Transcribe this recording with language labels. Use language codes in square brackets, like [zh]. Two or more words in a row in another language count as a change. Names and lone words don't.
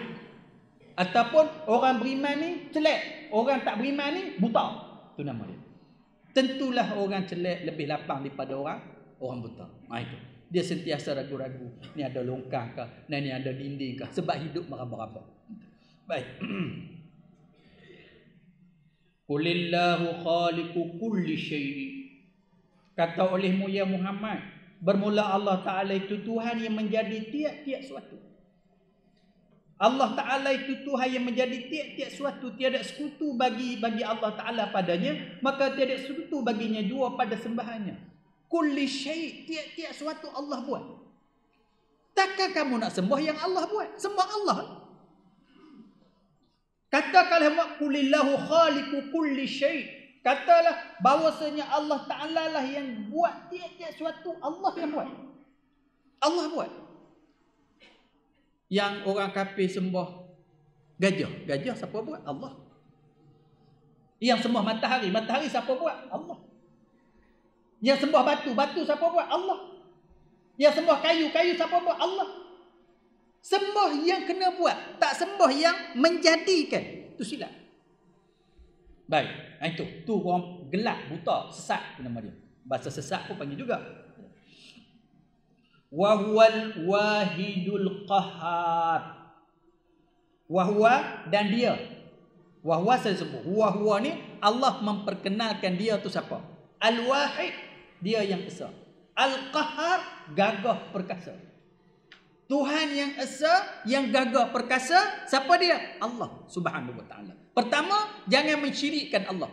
[ms] Ataupun orang beriman ni celak, orang tak beriman ni buta. Itu nama dia. Tentulah orang celak lebih lapang daripada orang buta. Itu. Dia sentiasa ragu-ragu. Ni ada longkang ke? Ni ada dinding ke? Sebab hidup meraba-raba. Baik. [ar] قل الله خالق كل شيء. [ms] Kata olehmu ya Muhammad, bermula Allah Ta'ala itu Tuhan yang menjadi tiap-tiap suatu. Allah Ta'ala itu Tuhan yang menjadi tiap-tiap suatu. Tiada sekutu bagi Allah Ta'ala padanya, maka tiada sekutu baginya jua pada sembahannya. [ar] كل شيء', [ms] tiap-tiap suatu Allah buat. Takkan kamu nak sembah yang Allah buat? Sembah Allah. Katakanlah [ar] قل الله خالق كل شيء'. [ms] Katalah bahawasanya Allah Ta'ala lah yang buat tiap-tiap suatu. Allah yang buat. Allah buat. Yang orang kafir sembah gajah. Gajah siapa buat? Allah. Yang sembah matahari. Matahari siapa buat? Allah. Yang sembah batu. Batu siapa buat? Allah. Yang sembah kayu. Kayu siapa buat? Allah. Sembah yang kena buat. Tak sembah yang menjadikan. Itu silap. Baik. Itu. Tu orang gelap, buta, sesat. Itu nama dia. Bahasa sesat pun panggil juga. [ar] وهو الواحد القهار. [ms] Wahwa dan dia. Wahwa saya sebut. Wahwa ni Allah memperkenalkan dia tu siapa? Al-wahid. Dia yang esa. Al-qahhar. Gagah perkasa. Tuhan yang esa, yang gagah perkasa. Siapa dia? Allah [ar] سبحانه وتعالى. [ms] Pertama, jangan mensyirikkan Allah.